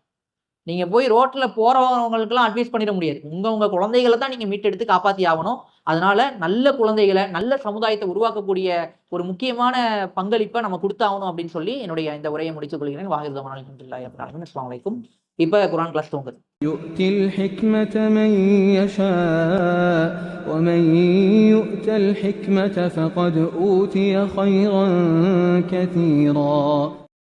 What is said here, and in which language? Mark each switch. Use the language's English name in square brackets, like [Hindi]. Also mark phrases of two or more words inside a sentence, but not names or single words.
[Tamil] நீங்க போய் ரோட்ல போறவங்களுக்கெல்லாம் அட்வைஸ் பண்ணிட முடியாது. உங்க குழந்தைகள தான் நீங்க மீட்டெடுத்து காப்பாத்தி ஆகணும். அதனால நல்ல குழந்தைகள, நல்ல சமுதாயத்த உருவாக்கக்கூடிய ஒரு முக்கியமான பங்களிப்ப நம்ம குடுத்தாகணும் அப்படின்னு சொல்லி என்னுடைய இந்த உரையை முடித்துக் கொள்கிறேன். [Arabic] وآخر دعوانا الحمد لله رب العالمين. السلام عليكم. [Tamil] இப்ப குர்ஆன் கிளாஸ் துவங்குது. [Arabic] يؤتي الحكمة من يشاء ومن يؤت الحكمة فقد أوتي خيرا كثيرا